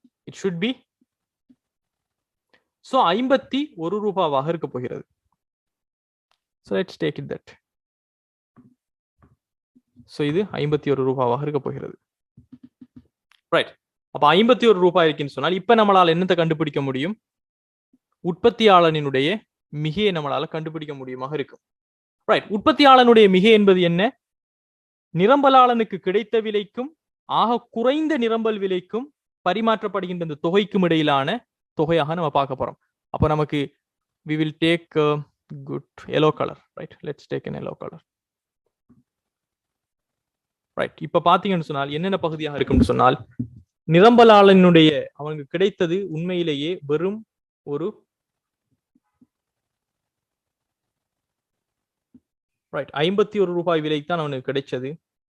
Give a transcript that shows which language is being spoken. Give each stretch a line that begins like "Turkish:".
English: It should be so
Tamil: 51 ரூபாவாக இருக்க போகிறது.
English: So let's take it that.
Tamil: So இது 51 ரூபாவாக இருக்க போகிறது. ரைட். அப்ப 51 ரூபாய் இருக்குன்னு சொன்னால் இப்ப நம்மளால என்னத்தை கண்டுபிடிக்க முடியும்? உற்பத்தியாளனுடைய மிகையை நம்மளால கண்டுபிடிக்க முடியுமாக இருக்கும். ரைட். உற்பத்தியாளனுடைய மிகை என்பது என்ன? நிரம்பலாளனுக்கு கிடைத்த விலைக்கும் ஆக குறைந்த நிரம்பல் விலைக்கும் பரிமாற்றப்படுகின்ற இந்த தொகைக்கும் இடையிலான தொகையாக நம்ம பார்க்க போறோம். அப்ப நமக்கு
English: we will take a good yellow color, right? Let's take an yellow color.
Tamil: Right. இப்ப பாத்தீங்கன்னு சொன்னால் என்னென்ன பகுதியாக இருக்கும்னு சொன்னால் நிரம்பலாளனுடைய அவனுக்கு கிடைத்தது உண்மையிலேயே வெறும் ஒரு ரைட் 51 ரூபாய் விலைத்தான் அவனுக்கு கிடைச்சது.